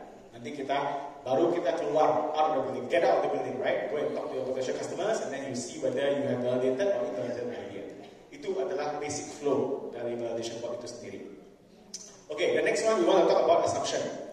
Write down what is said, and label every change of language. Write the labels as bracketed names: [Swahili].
[Indonesian] Nanti baru kita keluar [English] out of the building, get out of the building, right? Go and talk to your potential customers, and then you see whether you have validated or invalidated an idea. [Indonesian] Itu adalah basic flow dari validation board itu sendiri. [English] Okay, the next one we want to talk about assumption.